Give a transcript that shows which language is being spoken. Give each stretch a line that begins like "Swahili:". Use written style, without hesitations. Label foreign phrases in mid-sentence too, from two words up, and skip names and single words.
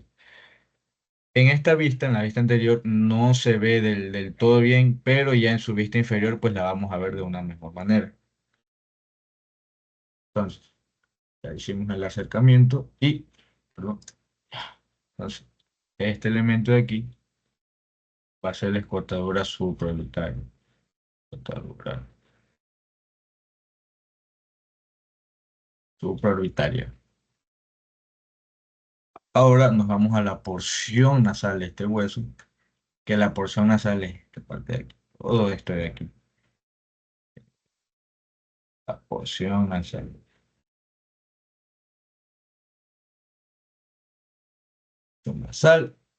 Spanish: En esta vista, en la vista anterior, no se ve del todo bien, pero ya en su vista inferior, pues la vamos a ver de una mejor manera. Entonces, ya hicimos el acercamiento y, perdón, entonces, este elemento de aquí va a ser la escotadura supraorbitaria. Escotadura supraorbitaria. Ahora nos vamos a la porción nasal de este hueso, que la porción nasal es esta parte de aquí. Todo esto de aquí. La porción nasal. Porción nasal.